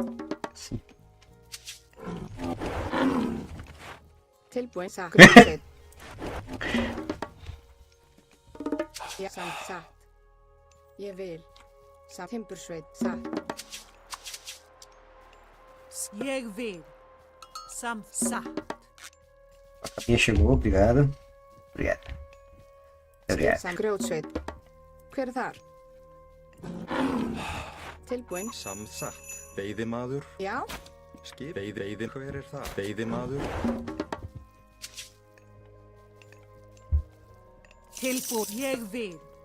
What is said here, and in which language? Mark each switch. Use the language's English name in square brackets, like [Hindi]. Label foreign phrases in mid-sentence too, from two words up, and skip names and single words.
[Icelandic] Tilbúin. Satt. Grjótsveit. Já, satt. Ég vil. Satt. Timbursveit. Satt. Ég vil. Satt. [Portuguese] A capinha chegou, obrigado. Obrigado. Obrigado. [Icelandic] Satt. Grjótsveit. Hver þar? Tilbúin. Samsatt. Veiðimaður. Já. Skip. Veiði. Hver er það? Veiðimaður. Tilbúin. Ég vil.